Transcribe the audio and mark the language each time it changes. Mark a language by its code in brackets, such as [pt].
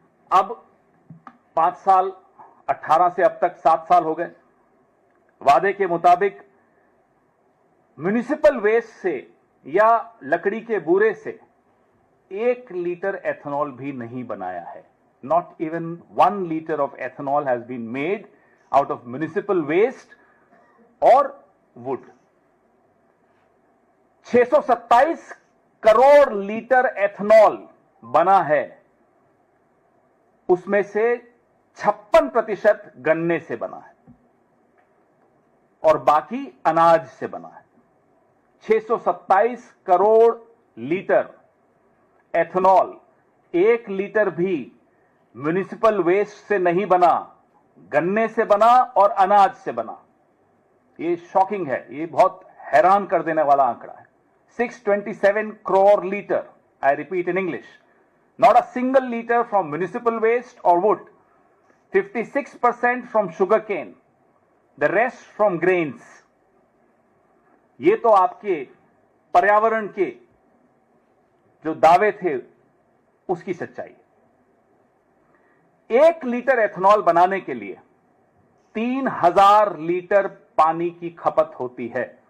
[hi] अब 5 साल, 18 से अब तक 7 साल हो गए। वादे के मुताबिक म्युनिसिपल वेस्ट से या लकड़ी के बूरे से 1 लीटर एथेनॉल भी नहीं बनाया है। [en] Not even 1 liter of ethanol has been made out of municipal waste or wood. [hi] 627 crore litre ethanol बना है, उसमें से 56% गन्ने से बना है और बाकी अनाज से बना है। 627 करोड़ लीटर एथेनॉल, 1 लीटर भी म्युनिसिपल वेस्ट से नहीं बना, गन्ने से बना और अनाज से बना। ये शॉकिंग है, ये बहुत हैरान कर देने वाला आंकड़ा है। [en] 627 crore liter, I repeat in English, not a single liter from municipal waste or wood, 56% from sugarcane, the rest from grains. [hi] ये तो आपके पर्यावरण के जो दावे थे उसकी सच्चाई। 1 लीटर एथेनॉल बनाने के लिए 3000 लीटर पानी की खपत होती है।